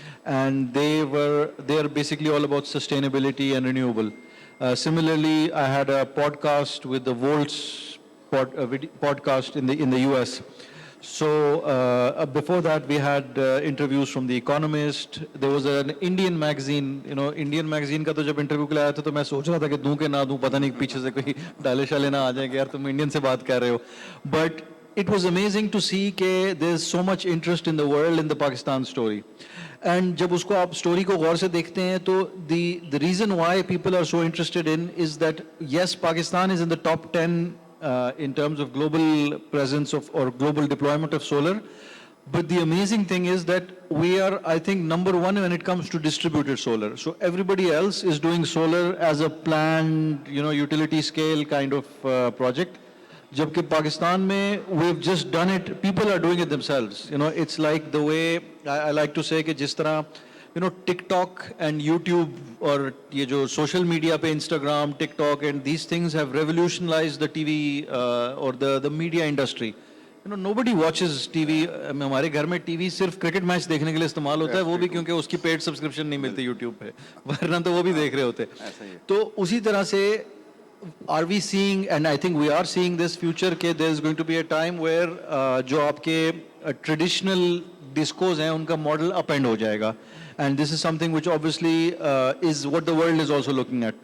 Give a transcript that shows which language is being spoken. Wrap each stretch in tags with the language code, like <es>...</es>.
<en>and they are basically all about sustainability and renewable. Similarly, I had a podcast with the Volts podcast in the US. So before that, we had interviews from The Economist. There was an Indian magazine,</en> <hi>Indian magazine का तो जब interview के लिए आया था तो मैं सोच रहा था कि दूं के ना दूं, पता नहीं पीछे से कोई डाले शाले ना आ जाएंगे यार तुम Indian से बात कर रहे हो.</hi> <en>But it was amazing to see कि there's so much interest in the world in the Pakistan story. And</en> <hi>जब उसको आप story को गौर से देखते हैं तो</hi> <en>the reason why people are so interested in is that yes, Pakistan is in the top 10 in terms of global presence or global deployment of solar. But the amazing thing is that we are, I think, number one when it comes to distributed solar. So everybody else is doing solar as a planned, utility scale kind of project.</en> <hi>Jabki Pakistan mein,</hi> <en>we've just done it, people are doing it themselves. It's like the way, I like to say,</en> <hi>कि जिस तरह</hi> <en>TikTok and YouTube or ये जो social media पे Instagram, TikTok and these things have revolutionized the TV or the media industry. Nobody watches TV.</en> <hi>हमारे घर में TV सिर्फ cricket match देखने के लिए इस्तेमाल होता है, वो भी क्योंकि उसकी paid subscription नहीं मिलती YouTube पे, वरना तो वो भी देख रहे होते. तो उसी तरह से</hi> <en>are we seeing, and I think we are seeing this future कि there is going to be a time where</en> <hi>जो आपके traditional discos हैं उनका model upend हो जाएगा.</hi> <en>And this is something which obviously is what the world is also looking at.</en>